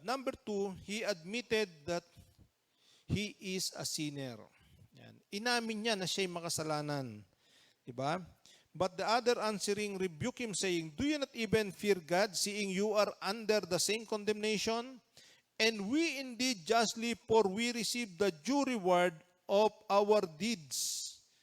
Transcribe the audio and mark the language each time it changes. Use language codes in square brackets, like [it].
[en] Number 2, he admitted that he is a sinner. [tl] Yan. Inamin niya na siya'y makasalanan. Diba? [en] But the other answering rebuked him saying, do you not even fear God, seeing you are under the same condemnation? And we indeed justly, for we receive the due reward of our deeds.